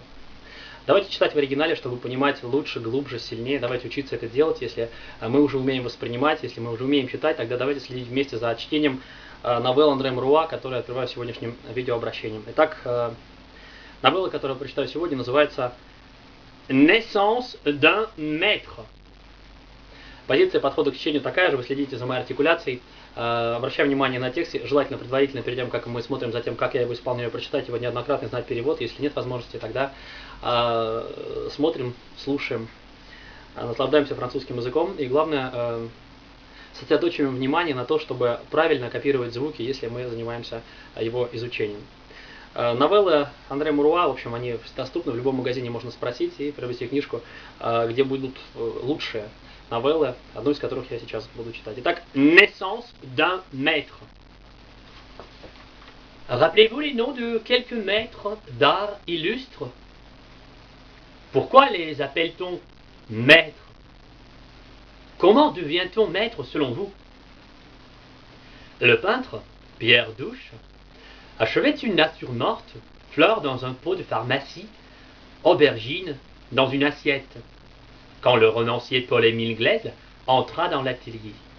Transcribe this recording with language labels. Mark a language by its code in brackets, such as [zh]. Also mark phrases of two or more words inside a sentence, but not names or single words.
[ru] Давайте читать в оригинале, чтобы понимать лучше, глубже, сильнее. Давайте учиться это делать. Если мы уже умеем воспринимать, если мы уже умеем читать, тогда давайте следить вместе за чтением новелл Андре Муруа, которую я открываю сегодняшним видеообращением. Итак, новелла, которую я прочитаю сегодня, называется «Naissance d'un maître». Позиция подхода к чтению такая же, вы следите за моей артикуляцией. Обращаю внимание на тексте, желательно предварительно, перед тем, как мы смотрим за тем, как я его исполняю, прочитать его неоднократно, знать перевод. Если нет возможности, тогда смотрим, слушаем, наслаждаемся французским языком. И главное, сосредоточиваем внимание на то, чтобы правильно копировать звуки, если мы занимаемся его изучением. Новеллы Андре Муруа, в общем, они доступны, в любом магазине можно спросить и приобрести книжку, где будут лучшие новеллы, одну из которых я сейчас буду читать. Итак, «Naissance d'un maître». [fr] Rappelez-vous les noms de quelques maîtres d'art illustres? Pourquoi les appelle-t-on maîtres? Comment devient-on maître selon vous? Le peintre, Pierre Douche, achevait une nature morte, fleur dans un pot de pharmacie, aubergine dans une assiette, quand le romancier Paul-Émile Glaise entra dans l'atelier.